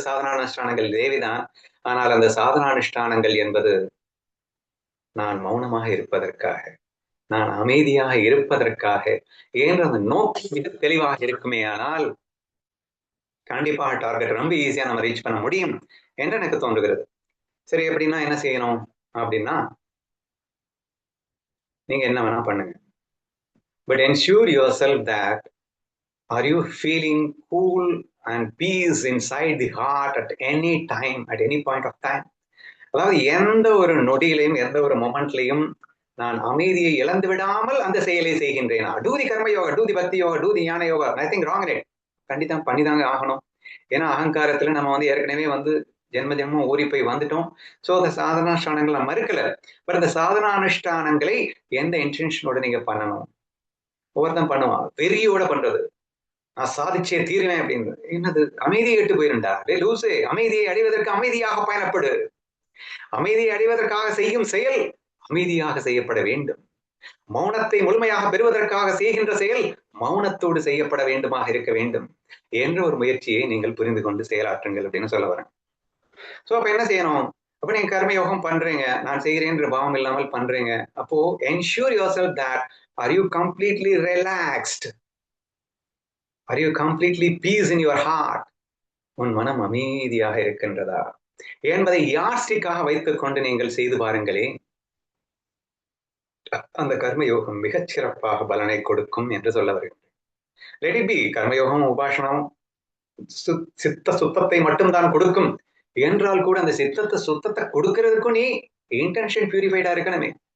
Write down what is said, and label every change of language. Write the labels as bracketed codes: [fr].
[ta] சாதனானுஷ்டானங்கள் தேவைதான். ஆனால் அந்த சாதனானுஷ்டானங்கள் என்பது நான் மௌனமாக இருப்பதற்காக, நான் அமைதியாக இருப்பதற்காக என்ற அந்த நோக்கம் மிக தெளிவாக இருக்குமே ஆனால் கண்டிப்பாக டார்கெட் ரொம்ப ஈஸியா நம்ம ரீச் பண்ண முடியும் என்று எனக்கு தோன்றுகிறது. சரி, அப்படின்னா என்ன செய்யணும் அப்படின்னா, நீங்க என்ன வேணா பண்ணுங்க. [en] But ensure yourself that are you feeling cool and peace inside the heart at any time, at any point of time. [ta] அதாவது எந்த ஒரு நொடியிலையும் எந்த ஒரு மொமெண்ட்லையும் நான் அமைதியை இழந்து விடாமல் அந்த செயலை செய்கின்றேன். [en] Do the karma yoga, do the bhakti yoga, do the jnana yoga, nothing wrong in it. [ta] கண்டிப்பா பண்ணிதாங்க ஆகணும். ஏன்னா அகங்காரத்துல நம்ம வந்து ஏற்கனவே வந்து ஜென்ம ஜென்மம் ஊறி போய் வந்துட்டோம். சோ அந்த சாதனானுஷ்டானங்களை மறுக்கல. பட் அந்த சாதனானுஷ்டானங்களை எந்த இன்டென்ஷனோட நீங்க பண்ணணும்? ஒவ்வொருத்தன் பண்ணுவான் வெறியோட பண்றது, நான் சாதிச்சே தீருவேன் அப்படின்னு. என்னது, அமைதியை எட்டு போயிருண்டா லூசு. அமைதியை அடைவதற்கு அமைதியாக பயணப்படு. அமைதியை அடைவதற்காக செய்யும் செயல் அமைதியாக செய்யப்பட வேண்டும். மௌனத்தை முழுமையாக பெறுவதற்காக செய்கின்ற செயல் மௌனத்தோடு செய்யப்பட வேண்டுமாக இருக்க வேண்டும் என்ற ஒரு முயற்சியை நீங்கள் புரிந்து கொண்டு செயலாற்றுங்கள் அப்படின்னு சொல்ல வரேன். சோ அப்ப என்ன செய்யணும்? அப்ப நீங்க கர்மயோகம் பண்றீங்க, நான் செய்கிறேன்ற பாவம் இல்லாமல் பண்றீங்க. [en] அப்போ ensure yourself that are you completely relaxed? Are you completely peace in your heart? [ta] உன் மனம் அமைதியாக இருக்கின்றதா என்பதை யாஸ்டிக்காக வைத்துக் கொண்டு நீங்கள் செய்து பாருங்களேன். அந்த கர்மயோகம் மிகச் சிறப்பாக பலனை கொடுக்கும் என்று சொல்ல வருகின்றேன். [en] let it be [ta] கர்மயோகம் உபாசனம் சித்த சுத்தத்தை மட்டும்தான் கொடுக்கும் என்றால் கூட அந்த சித்தத்தை சுத்தத்தை கொடுக்கிறதுக்கும் நீ இன்டென்ஷன் பியூரிஃபைடா இருக்கணுமே.